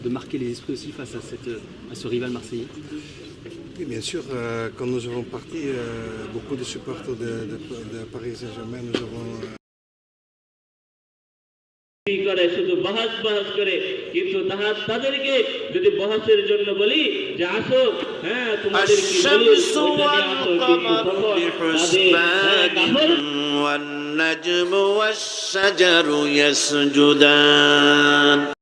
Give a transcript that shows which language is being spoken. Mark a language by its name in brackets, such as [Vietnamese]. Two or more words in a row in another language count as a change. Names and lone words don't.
[French] de marquer les esprits aussi face à ce rival marseillais? Oui, bien sûr, quand nous avons parti, beaucoup de supporters de Paris Saint-Germain, nous avons [Bangla] করে শুধু বহাস করে, কিন্তু তাদেরকে যদি বহাসের জন্য বলি যে আসো, হ্যাঁ তোমাদের কি বলি [Arabic] والنجم والشجر يسجدان.